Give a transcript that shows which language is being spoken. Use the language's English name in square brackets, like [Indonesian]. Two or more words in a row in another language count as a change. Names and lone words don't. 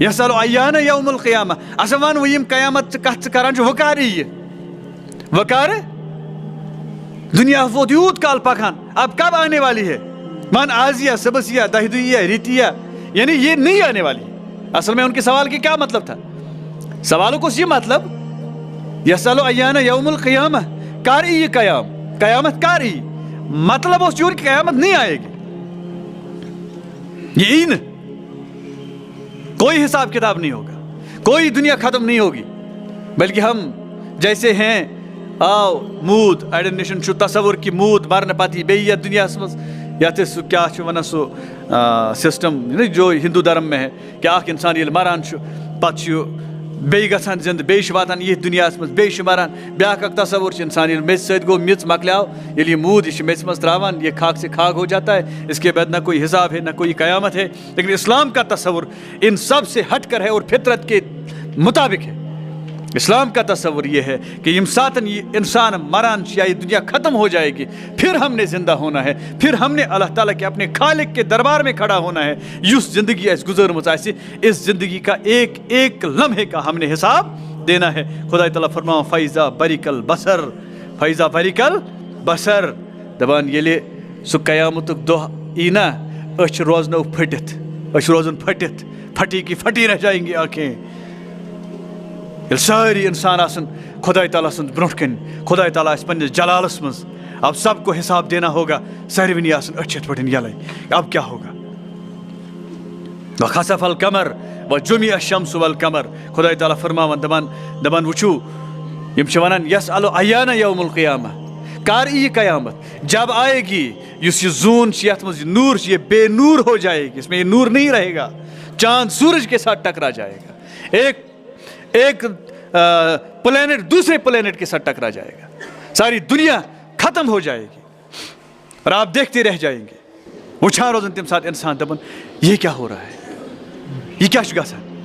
[Arabic] یسألُ ایان یوم القیامہ, [Kashmiri] اچھا ون وۄنۍ یِم قیامت کتھ ژٕ کران چھُ وۄنۍ کر یِیہِ؟ وۄنۍ کر؟ دنیا ووت یوٗت کال پکان, [Urdu] اب کب آنے والی ہے؟ [Kashmiri] ون آز یا صبح یا دہہِ دُہۍ یا ریتہِ یا, [Urdu] یعنی یہ نہیں آنے والی. اصل میں ان کے سوال کی کیا مطلب تھا؟ سوالوں کو یہ مطلب [Arabic] یسألُ ایان یوم القیامہ, [Kashmiri] کر یِیہِ قیامت کر یِیہِ. [Urdu] مطلب اس یور کہ قیامت نہیں آئے گی, یہ ہی نہ, کوئی حساب کتاب نہیں ہوگا, کوئی دنیا ختم نہیں ہوگی, بلکہ ہم جیسے ہیں [Kashmiri] آو موٗد, اڑٮ۪ن نِش چھُ تصور کہ موٗد مرنہٕ پتہٕ یی بیٚیہِ یتھ دُنیاہس منٛز, یتھ أسۍ سُہ کیٛاہ چھِ وَنان سُہ سسٹم [Urdu] جو ہندو دھرم میں ہے کہ [Kashmiri] اکھ انسان ییٚلہِ مران چھُ پتہٕ چھُ بیٚیہِ گژھان زندٕ, بیٚیہِ چھُ واتان یتھ دُنیاہس منٛز, بیٚیہِ چھُ مران. بیٛاکھ اکھ تصور چھُ انسان ییٚلہِ میٚژِ سۭتۍ گوٚو, میٚژ مۄکلیو, ییٚلہِ یہ موٗد یہِ چھُ میٚژِ منٛز ترٛاوان, [Urdu] یہ خاک سے خاک ہو جاتا ہے, اس کے بعد نہ کوئی حساب ہے نہ کوئی قیامت ہے. لیکن اسلام کا تصور ان سب سے ہٹ کر ہے اور فطرت کے مطابق ہے. اسلام کا تصور یہ ہے کہ [Kashmiri] یم ساتن یہ انسان مران [Urdu] یا یہ دنیا ختم ہو جائے گی, پھر ہم نے زندہ ہونا ہے, پھر ہم نے اللہ تعالیٰ کے اپنے خالق کے دربار میں کھڑا ہونا ہے. [Kashmiri] یس زندگی اس گزرمت آسہِ, [Urdu] اس زندگی کا ایک ایک لمحے کا ہم نے حساب دینا ہے. [Kashmiri] خدا تعالیٰ فرماوان [Arabic] فیضا بریک البصر, فیضا بریک البصر, [Kashmiri] دپان ییٚلہِ سُہ قیامتُک دۄہ ای نا, أچھ روزنو پھٔٹِتھ, أچھ روزن پھٔٹِتھ, [Urdu] پھٹی کی پھٹی رہ جائیں گی آنکھیں. [Kashmiri] ییٚلہِ سٲری انسان آسن خداے تعالیٰ سٕنٛز برونٛٹھ کَنۍ, خداے تعالیٰ آسہِ پنٛنِس جلالس منٛز, [Urdu] اب سب کو حساب دینا ہوگا, [Kashmiri] ساروٕنی آسن أچھ یِتھ پٲٹھۍ یَلَے, [Urdu] اب کیا ہوگا؟ [Arabic] وخسف القمر وجمع الشمس والقمر, [Kashmiri] خداے تعالیٰ فرماوان دپان وٕچھِو, یِم چھِ وَنان [Arabic] یسألُ ایان یوم القیامہ, [Kashmiri] کر یِیہِ قیامت؟ [Urdu] جب آئے گی [Kashmiri] یُس یہ زون چھِ, یتھ منٛز یہ نور چھِ, [Urdu] یہ بے نور ہو جائے گی, اس میں یہ نور نہیں رہے گا, چاند سورج کے ساتھ ٹکرا جائے گا, ایک پلینٹ دوسرے پلینٹ کے ساتھ ٹکرا جائے گا, ساری دنیا ختم ہو جائے گی اور آپ دیکھتے رہ جائیں گے. [Kashmiri] وٕچھان روزن تمہِ ساتہٕ انسان, دپان [Urdu] یہ کیا ہو رہا ہے, [Kashmiri] یہ کیا چھُ گژھان؟